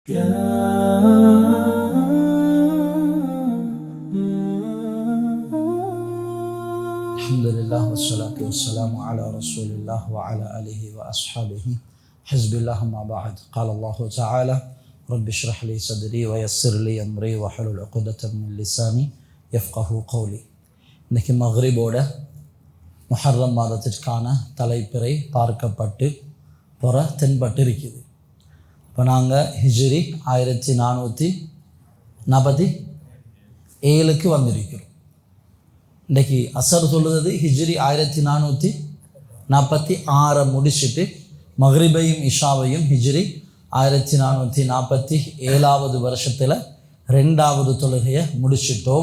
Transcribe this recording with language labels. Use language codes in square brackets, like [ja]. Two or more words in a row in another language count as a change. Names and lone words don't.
[ar] الحمد لله والصلاة والسلام على رسول الله وعلى آله وأصحابه حزب الله أما بعد. قال الله تعالى رب اشرح لي صدري ويسر لي أمري واحلل عقدة من لساني يفقهوا قولي. [ta] இன்னைக்கு மக்ரிபோட முஹர்ரம் மாதத்திற்கான தலைப்பிறை பார்க்கப்பட்டு தென்பட்டு இருக்குது. இப்போ நாங்கள் ஹிஜ்ரி 1447 வந்திருக்கிறோம். இன்றைக்கி அசர் சொல்லுறது ஹிஜ்ரி 1446 முடிச்சுட்டு மக்ரிபையும் இஷாவையும் ஹிஜ்ரி 1447 வருஷத்தில் 2வது தொழுகையை முடிச்சிட்டோம்.